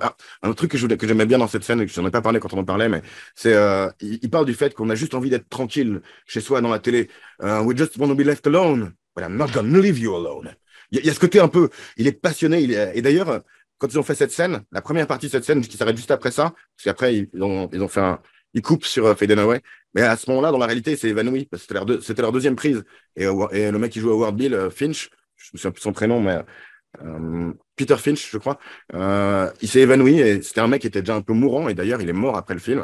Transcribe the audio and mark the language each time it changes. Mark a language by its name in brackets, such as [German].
[French] Ah, un autre truc que j'aimais bien dans cette scène, et que je n'en ai pas parlé quand on en parlait, mais c'est il parle du fait qu'on a juste envie d'être tranquille chez soi dans la télé. [English] We just want to be left alone, but I'm not gonna leave you alone. [French] Il y a ce côté un peu, il est passionné, et d'ailleurs, quand ils ont fait cette scène, la première partie de cette scène qui s'arrête juste après ça, parce qu'après ils ont fait il coupe sur Fade and Away. Mais à ce moment-là, dans la réalité, il s'est évanoui parce que c'était leur deuxième prise. Et le mec qui joue à Ward Bill, Finch, je me souviens plus de son prénom, mais Peter Finch, je crois, il s'est évanoui et c'était un mec qui était déjà un peu mourant. Et d'ailleurs, il est mort après le film.